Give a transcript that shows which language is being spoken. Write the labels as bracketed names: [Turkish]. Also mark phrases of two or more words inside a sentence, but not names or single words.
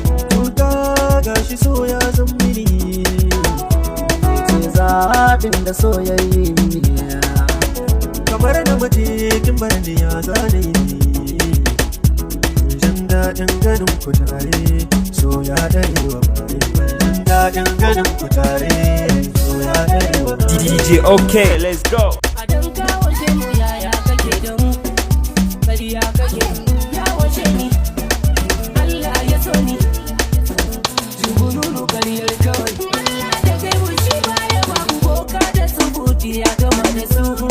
[Hausa] Cuta ga shi so ya zan mini. Ni ce zaɓin da so ya yi mini. Kamar namiji kin bar ni ya zane ni. Jin daɗin ganin ku tare, so ya daɗe wa bare. Jin daɗin ganin ku tare, so ya daɗe wa bare. [English] D J okay, let's go. [Hausa] A dan kawo ke mu yaya kake da mu? Bari ya kake, ya wace ni? Allah ya so ni. Zungururu karyar kawai. Allah da kai wuce baya ba. Boka da subuti ya gama da su.